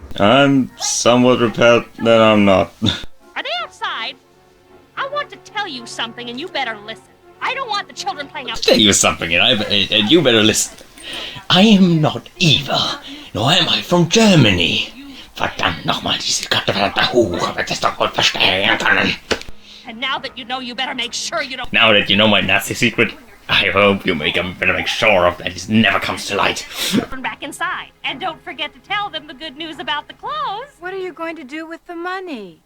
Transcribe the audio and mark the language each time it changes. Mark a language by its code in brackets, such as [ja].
[en] I'm somewhat repelled that I'm not. Are they outside? I want to tell you something and you better listen. I don't want the children playing I'll tell you something, and you better listen. I am not evil, nor am I from Germany. [de] Verdammt nochmal, diese gottverdammte Hure wird es doch wohl verstehen können. [en] And now that you know, you better make sure you don't... Now that you know my Nazi secret, I hope you better make sure of that it never comes to light. Children back inside. And don't forget to tell them the good news about the clothes. What are you going to do with the money?